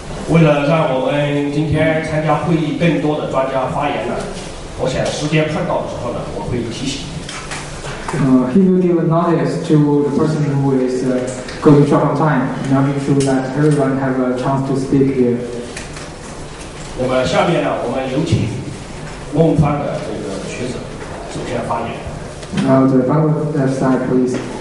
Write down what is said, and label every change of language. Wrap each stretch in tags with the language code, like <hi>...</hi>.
<zh>为了让我们今天参加会议更多的专家发言呢，我想时间碰到的时候呢，我会提醒。</zh> <en>He will give notice to the person who is going short on time in order to that everyone have a chance to speak here.</en> <zh>那么下面呢，我们有请孟方的这个学者首先发言。</zh> <en>Now the Bangladesh side, please.</en>